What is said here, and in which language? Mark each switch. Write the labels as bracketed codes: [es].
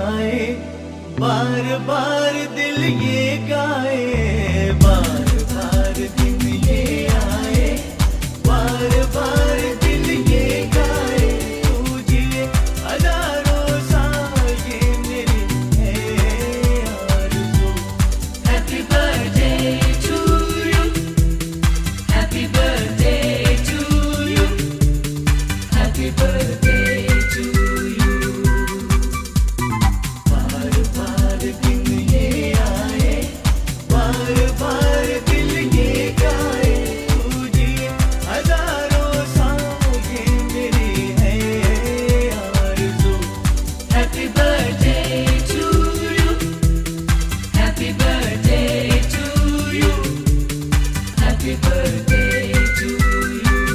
[hi] बार दिल ये गाए, बार बार दिन ये आए, बार बार दिल ये गाए, तू जिए हजारों साल ये मेरी है आरज़ू। [en] Happy birthday to you, happy birthday to you, happy birthday to you। [hi] बार बार दिन ये आए, बार बार दिल ये गाए, तू जिए हजारों साल ये मेरी है आरज़ू। [en] Happy birthday to you, happy birthday to you, happy birthday to you।